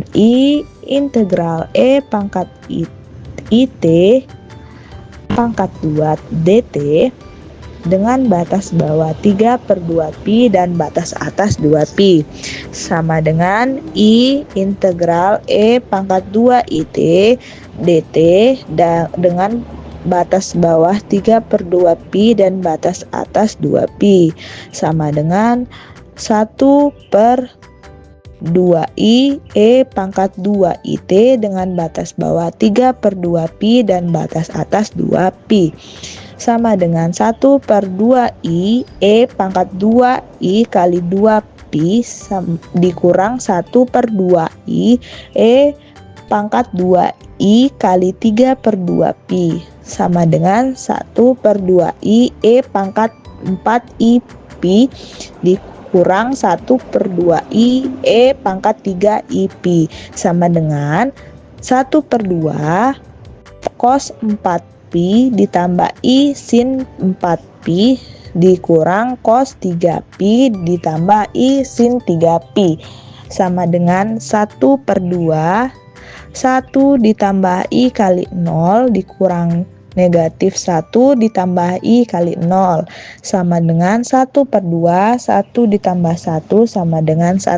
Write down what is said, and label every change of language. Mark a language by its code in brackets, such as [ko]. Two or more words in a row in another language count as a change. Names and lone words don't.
[id] I integral E pangkat IT pangkat 2 dt dengan batas bawah 3/2 pi dan batas atas 2 pi sama dengan I integral E pangkat 2 IT dt dengan batas bawah 3/2 pi dan batas atas 2 pi sama dengan 1/2i E pangkat 2 IT dengan batas bawah 3/2 pi dan batas atas 2 pi sama dengan 1/2i E pangkat 2i kali 2 pi dikurang 1/2i E pangkat 2i kali 3/2 pi sama dengan 1/2i E pangkat 4i pi dikurang 1/2i E pangkat 3i pi sama dengan 1/2 cos 4 pi ditambah i sin 4 pi dikurang cos 3 pi ditambah i sin 3 pi sama dengan 1/2 1 ditambah i kali 0 dikurang negatif 1 ditambah i kali 0 sama dengan 1/2 1 ditambah 1 sama dengan 1.